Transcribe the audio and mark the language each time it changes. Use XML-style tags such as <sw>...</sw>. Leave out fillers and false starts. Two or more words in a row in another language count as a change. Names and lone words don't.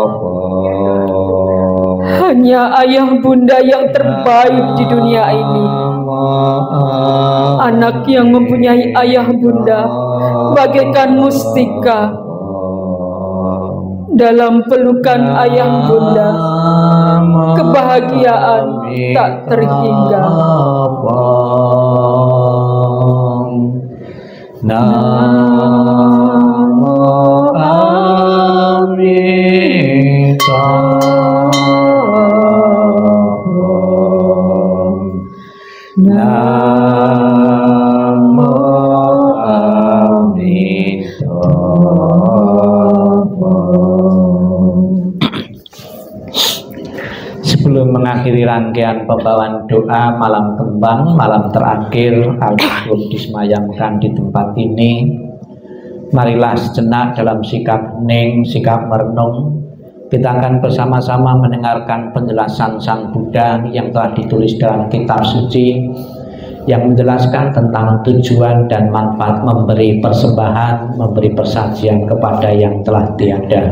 <id>Hanya ayah bunda yang terbaik di dunia ini. Anak yang mempunyai ayah bunda bagaikan mustika. Dalam pelukan ayah bunda, kebahagiaan tak terhingga. Namo Amitabha. Namo Sebelum mengakhiri rangkaian pembawaan doa malam kembang, malam terakhir album disemayamkan di tempat ini, marilah sejenak dalam sikap hening, sikap merenung, Kita akan bersama-sama mendengarkan penjelasan Sang Buddha yang telah ditulis dalam kitab suci yang menjelaskan tentang tujuan dan manfaat memberi persembahan, memberi persajian kepada yang telah tiada.</id>